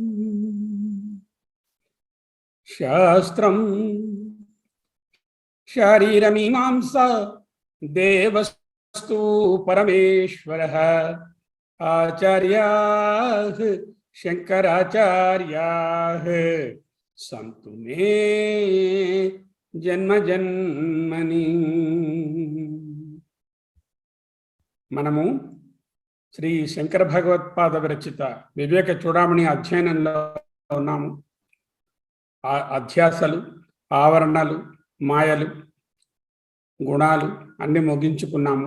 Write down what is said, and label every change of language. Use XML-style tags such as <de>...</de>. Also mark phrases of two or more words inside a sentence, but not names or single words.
<sa>शास्त्रं शारीरमीमांसा देवस्तु परमेश्वरः आचार्याः शंकराचार्याः संतु मे जन्म जन्मनि।</sa> <te>మనము శ్రీ శంకర భగవత్పాద విరచిత వివేక చూడామణి అధ్యయనంలో ఉన్నాము. అధ్యాసలు, ఆవరణలు, మాయలు, గుణాలు అన్ని ముగించుకున్నాము.</te>